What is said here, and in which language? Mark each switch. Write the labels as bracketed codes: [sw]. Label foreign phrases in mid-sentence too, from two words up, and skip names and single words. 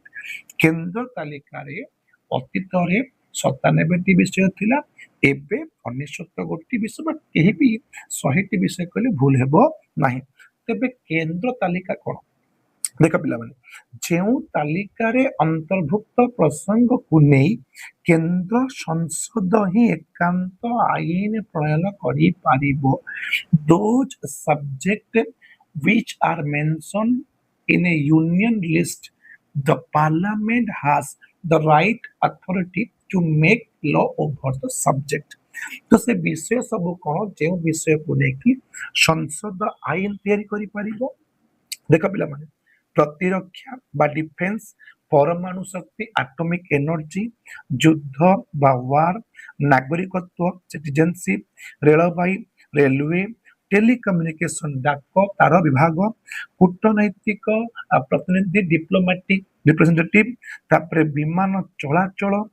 [or] କେନ୍ଦ୍ର ତାଲିକାରେ ଅତୀତରେ 97ଟି ବିଷୟ ଥିଲା, ଏବେ 99 ଗୋଟି ବିଷୟ, ବା କେହି ବି 100ଟି ବିଷୟ କହିଲେ ଭୁଲ ହେବ ନାହିଁ। ତେବେ କେନ୍ଦ୍ର ତାଲିକା କ'ଣ? ଦେଖ ପିଲାମାନେ, ଯେଉଁ ତାଲିକାରେ ଅନ୍ତର୍ଭୁକ୍ତ ପ୍ରସଙ୍ଗକୁ ନେଇ କେନ୍ଦ୍ର ସଂସଦ ହିଁ ଏକାନ୍ତ ଆଇନ ପ୍ରଣୟନ କରିପାରିବ, [en] those subjects which are mentioned in a union list, the parliament has the right authority to make law over the subject। [or] ତ ସେ ବିଷୟ ସବୁ କ'ଣ? ଯେଉଁ ବିଷୟକୁ ନେଇକି ସଂସଦ ଆଇନ ତିଆରି କରିପାରିବ। ଦେଖ ପିଲାମାନେ, ପ୍ରତିରକ୍ଷା ବା ଡିଫେନ୍ସ, ପରମାଣୁ ଶକ୍ତି [en] atomic energy, [or] ଯୁଦ୍ଧ ବା ୱାର, ନାଗରିକତ୍ୱ ସିଟିଜେନସିପ, ରେଳବାଇ ରେଲୱେ, ଟେଲିକମ୍ୟୁନିକେସନ ଡାକ ତାର ବିଭାଗ, କୂଟନୈତିକ ପ୍ରତିନିଧି [en] diplomatic representative, [or] ତାପରେ ବିମାନ ଚଳାଚଳ,